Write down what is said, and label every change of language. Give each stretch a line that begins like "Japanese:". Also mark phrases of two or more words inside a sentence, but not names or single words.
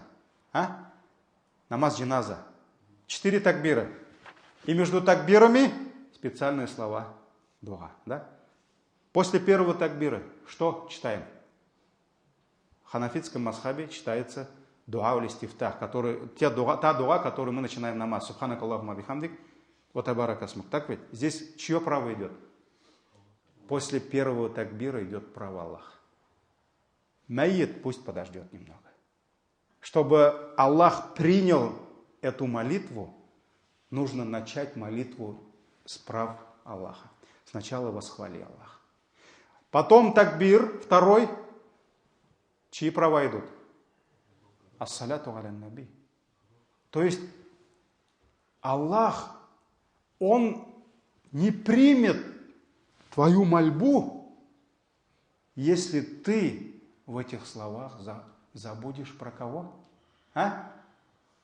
Russian: А? Намаз джиназа. 4 такбира. И между такбирами специальные слова дуа. Да? После первого такбира что читаем? В ханафитском мазхабе читается
Arabic: دعاء الاستفتاح,
Russian: та дуа, которую мы начинаем намаз.
Arabic: سبحانك اللهم وبحمدك وتبارك اسمك.
Russian: Так ведь? Здесь чье право идет? После первого такбира идет право Аллаха. Майит пусть подождет немного. Чтобы Аллах принял эту молитву, нужно начать молитву с прав Аллаха. Сначала восхвали Аллаха. Потом такбир, второй. Чьи права идут?
Arabic: الصلاة على النبي.
Russian: То есть Аллах, Он не примет твою мольбу, если ты в этих словах забудешь про кого? А?